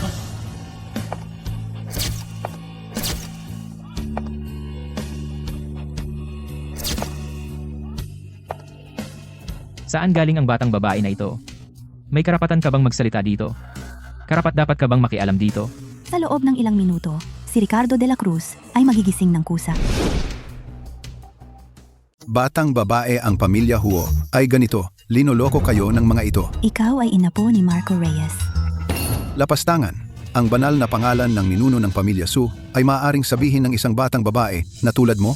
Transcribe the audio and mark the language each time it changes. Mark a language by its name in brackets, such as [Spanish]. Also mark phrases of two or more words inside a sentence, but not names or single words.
[Filipino] Saan galing ang batang babae na ito? May karapatan ka bang magsalita dito? Karapat-dapat ka bang makialam dito? Sa loob ng ilang minuto, si Ricardo de la Cruz ay magigising ng kusa. Batang babae ang pamilya Huo ay ganito, linoloko kayo ng mga ito. Ikaw ay inapo ni Marco Reyes. Lapastangan, ang banal na pangalan ng ninuno ng pamilya Su ay maaaring sabihin ng isang batang babae na tulad mo.